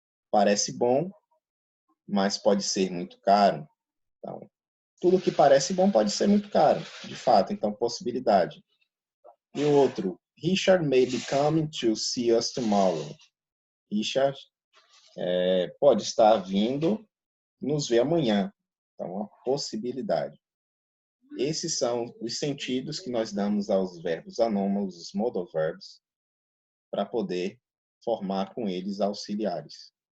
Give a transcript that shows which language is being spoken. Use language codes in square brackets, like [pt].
[pt] Parece bom, mas pode ser muito caro. Então, tudo que parece bom pode ser muito caro, de fato. Então, possibilidade. E o outro, [en] Richard may be coming to see us tomorrow. [pt] Richard pode estar vindo nos ver amanhã. Então, uma possibilidade. Esses são os sentidos que nós damos aos verbos anômalos, os modal verbs, para poder formar com eles auxiliares.